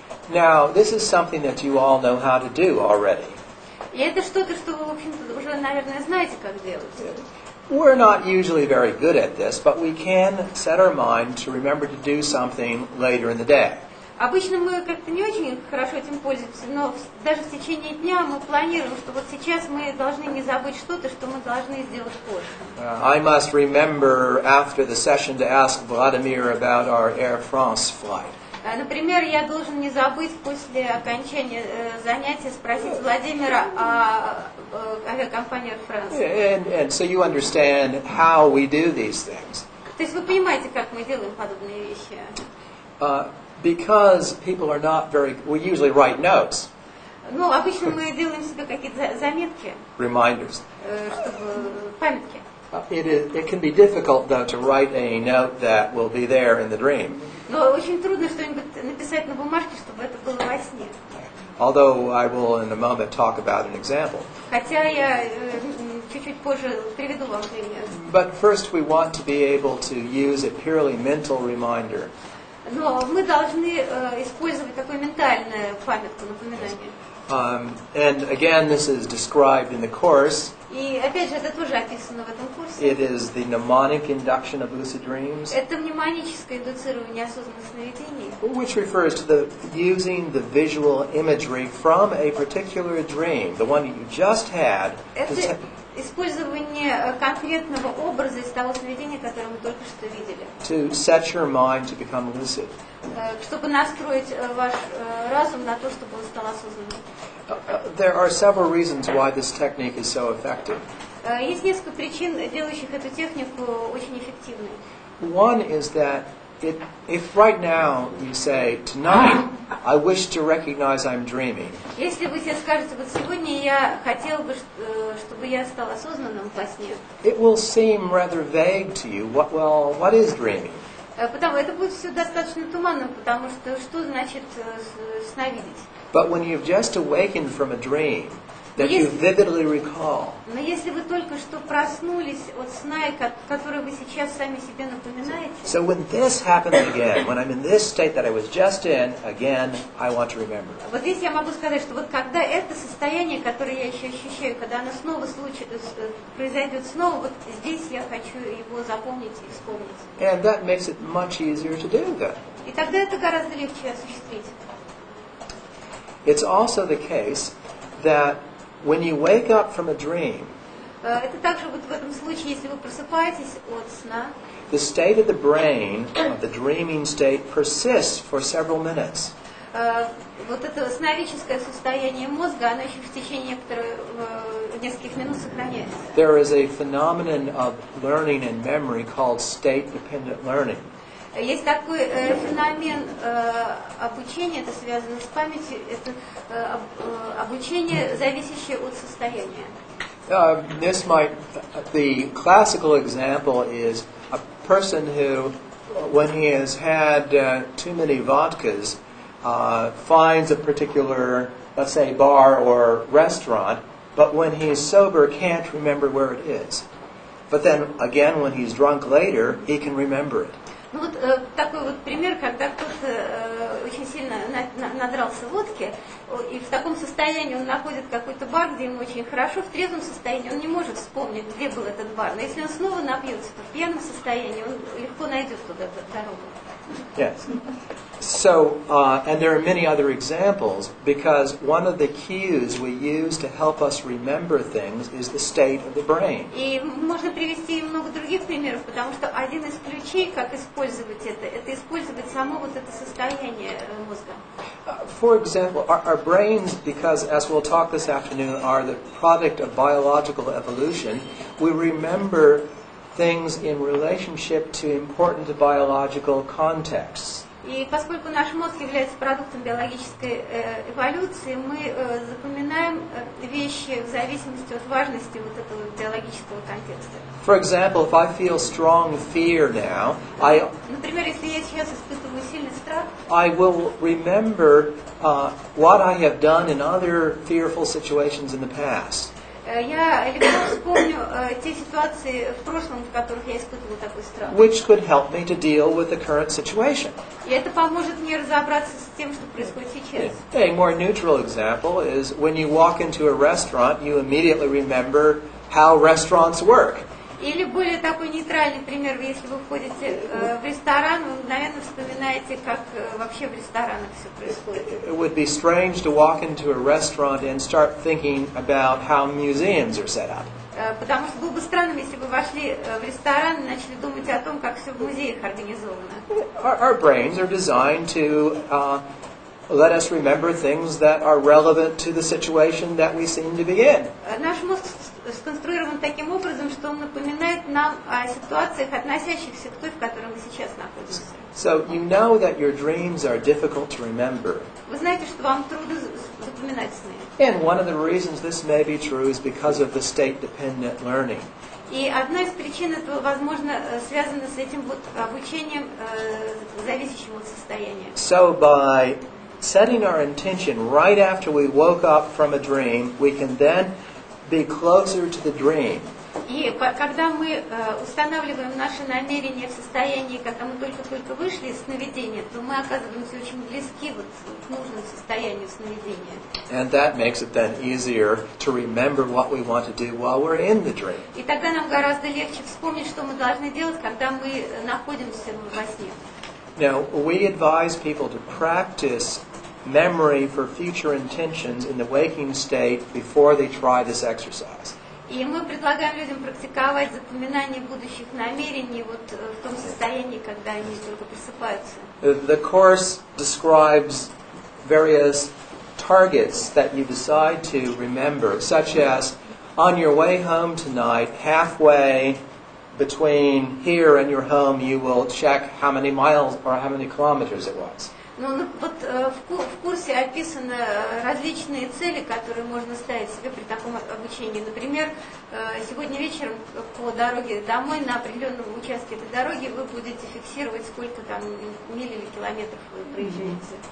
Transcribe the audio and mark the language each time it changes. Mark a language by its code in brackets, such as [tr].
[en] Now, this is something that you all know how to do already. [ru] И это что-то, что вы, в общем-то, уже, наверное, знаете, как делать. [en] We're not usually very good at this, but we can set our mind to remember to do something later in the day. [ru] Обычно мы как-то не очень хорошо этим пользуемся, но даже в течение дня мы планируем, что вот сейчас мы должны не забыть что-то, что мы должны сделать позже. [en] I must remember after the session to ask Vladimir about our Air France flight. [ru] Например, я должен не забыть после окончания занятия спросить Владимира о авиакомпании Air France. [en] And so you understand how we do these things. [ru] То есть вы понимаете, как мы делаем подобные вещи? [en] Because people are not very, we usually write notes, [ru] Ну, обычно мы делаем себе какие-то заметки, [en] reminders. [ru] чтобы памятки. [en] It can be difficult, though, to write a note that will be there in the dream. [ru] Но очень трудно что-нибудь написать на бумажке, чтобы это было во сне. [en] Although I will in a moment talk about an example. [ru] Хотя я чуть-чуть позже приведу вам пример. [en] But first we want to be able to use a purely mental reminder. [ru] Но мы должны использовать такую ментальную памятку, напоминание. [en] And again, this is described in the course. [ru] И опять же, это тоже описано в этом курсе. [en] It is the mnemonic induction of lucid dreams, [ru] Это мнемоническое индуцирование осознанных сновидений, [en] which refers to the using the visual imagery from a particular dream, the one you just had, [ru] это использование конкретного образа из того сновидения, которое мы только что видели, [en] to set your mind to become lucid. [ru] чтобы настроить ваш разум на то, чтобы он стал осознанным. [en] There are several reasons why this technique is so effective. [ru] Есть несколько причин, делающих эту технику очень эффективной. [en] One is that if right now you say, tonight, I wish to recognize I'm dreaming, [ru] Если вы себе скажете, вот сегодня я хотел бы, чтобы я стал осознанным во сне, [en] it will seem rather vague to you. What is dreaming? [ru] потому это будет все достаточно туманным, потому что значит сновидеть? [en] But when you've just awakened from a dream that you vividly recall, [ru] Но если вы только что проснулись от сна, который вы сейчас сами себе напоминаете, [en] so when this happens again, when I'm in this state that I was just in, again, I want to remember. [ru] вот здесь я могу сказать, что вот когда это состояние, которое я еще ощущаю, когда оно снова произойдет снова, вот здесь я хочу его запомнить и вспомнить. [en] And that makes it much easier to do that. [ru] И тогда это гораздо легче осуществить. [en] It's also the case that when you wake up from a dream, [ru] Это также вот в этом случае, если вы просыпаетесь от сна, [en] the state of the brain, the dreaming state, persists for several minutes. [ru] Вот это сновидческое состояние мозга, оно еще в течение нескольких минут сохраняется. [en] There is a phenomenon of learning and memory called state-dependent learning. [ru] Есть такой феномен обучения, это связано с памятью, это обучение, зависящее от состояния. [en] The classical example is a person who, when he has had too many vodkas, finds a particular, let's say, bar or restaurant, but when he's sober can't remember where it is. But then again, when he's drunk later, he can remember it. [ru] Ну вот такой вот пример, когда кто-то очень сильно надрался водки, и в таком состоянии он находит какой-то бар, где ему очень хорошо, в трезвом состоянии он не может вспомнить, где был этот бар. Но если он снова напьется, то в пьяном состоянии он легко найдет туда дорогу. [en] Yes. So, and there are many other examples, because one of the cues we use to help us remember things is the state of the brain. [ru] И можно привести много других примеров, потому что один из ключей, как использовать это использовать само вот это состояние мозга. [en] For example, our brains, because as we'll talk this afternoon, are the product of biological evolution, we remember things in relationship to important biological contexts. [ru] И поскольку наш мозг является продуктом биологической эволюции, мы запоминаем вещи в зависимости от важности вот этого биологического контекста. [en] For example, if I feel strong fear now, [ru] Например, если я сейчас испытываю сильный страх, [en] I will remember what I have done in other fearful situations in the past. [ru] Я легко вспомню те ситуации в прошлом, в которых я испытывала такой страх. [en] which could help me to deal with the current situation. [ru] И это поможет мне разобраться с тем, что происходит сейчас. [en] A more neutral example is when you walk into a restaurant, you immediately remember how restaurants work. [ru] Или более такой нейтральный пример, если вы входите в ресторан, вы мгновенно вспоминаете, как вообще в ресторанах все происходит. [en] It would be strange to walk into a restaurant and start thinking about how museums are set up. [ru] Потому что было бы странным, если бы вошли в ресторан и начали думать о том, как все в музеях организовано. [en] Our brains are designed to let us remember things that are relevant to the situation that we seem to be in. [ru] Наш мозг сконструирован таким образом, что он напоминает нам о ситуациях, относящихся к той, в которой мы сейчас находимся. [en] So you know that your dreams are difficult to remember. [ru] Вы знаете, что вам трудно запоминать сны. [en] And one of the reasons this may be true is because of the state-dependent learning. [ru] И одна из причин этого, возможно, связана с этим вот обучением, зависящим от состояния. [en] So by setting our intention right after we woke up from a dream, we can then be closer to the dream. [ru] И когда мы устанавливаем наши намерения в состоянии, когда мы только-только вышли из сновидения, то мы оказываемся очень близки вот к нужному состоянию сновидения. [en] And that makes it then easier to remember what we want to do while we're in the dream. [ru] И тогда нам гораздо легче вспомнить, что мы должны делать, когда мы находимся во сне. [en] Now, we advise people to practice memory for future intentions in the waking state before they try this exercise. [ru] И мы предлагаем людям практиковать запоминание будущих намерений вот в том состоянии, когда они только просыпаются. [en] The Course describes various targets that you decide to remember, such as on your way home tonight, halfway between here and your home, you will check how many miles or how many kilometers it was. [ru] Ну, вот в курсе описаны различные цели, которые можно ставить себе при таком обучении. Например, сегодня вечером по дороге домой на определенном участке этой дороги вы будете фиксировать, сколько там миль или километров вы проезжаете.